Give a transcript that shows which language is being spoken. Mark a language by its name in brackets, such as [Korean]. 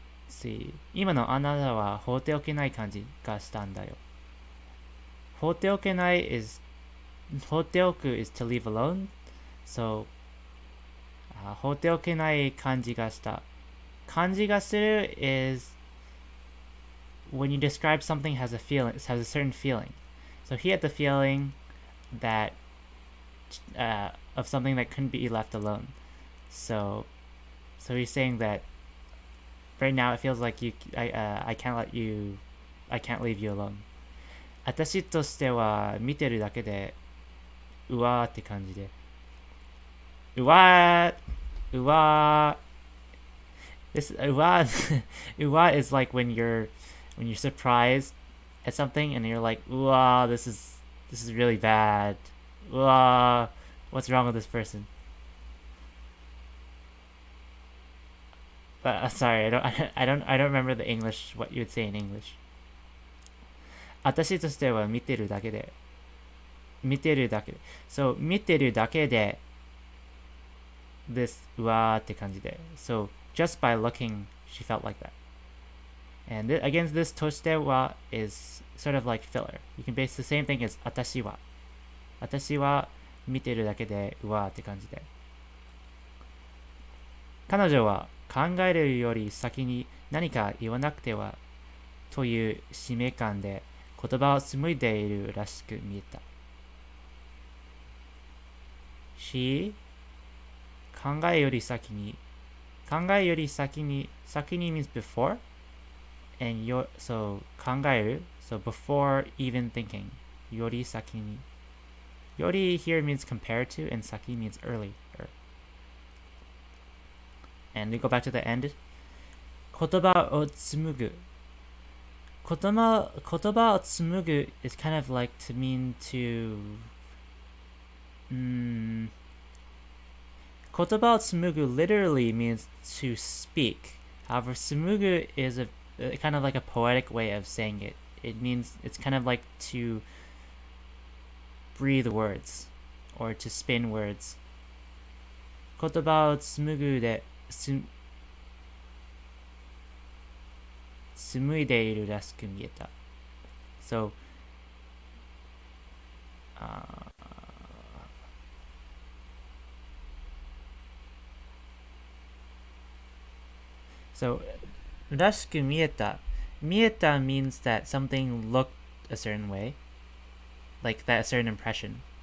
[Japanese] See, 今のあなたは放っておけない感じがしたんだよ。 [English] hoteokenai is hoteoku is to leave alone. [Japanese] So, 放っておけない感じがした。感じがする [English] is when you describe something has a feeling, it has a certain feeling. So he had the feeling that of something that couldn't be left alone. So he's saying that right now it feels like I can't leave you alone. [Japanese] 私としては見てるだけでうわーって感じで。 [English] うわーうわー This うわうわ is like when you're surprised at something and you're like, wow, this is really bad. Wow, what's wrong with this person? But sorry, I don't remember the English, what you would say in English. [Japanese] 私としては見てるだけで [English] So [Japanese] 見てるだけで [English] this [Japanese] うわーって感じで [English] So just by looking, she felt like that. And again, this としては is sort of like filler. You can base the same thing as [Japanese] 私は見てるだけでうわーって感じで。彼女は考えるより先に何か言わなくてはという使命感で言葉を紡いでいるらしく見えた。 [English] She [Japanese] 考えより先に [English] means before and so 考える so before even thinking より先により here means compared to and 先 means early and we go back to the end [Japanese] 言葉を紡ぐ言葉を紡ぐ [English] is kind of like to mean to 言葉を紡ぐ literally means to speak. However, 紡ぐ is a kind of like a poetic way of saying it. It means it's kind of like to breathe words or to spin words. [Japanese] 言葉を紡ぐで紡いでいるらしく見えた。 [English] So, So, [Japanese] らしく見えた [English] means that something looked a certain way, like that a certain impression.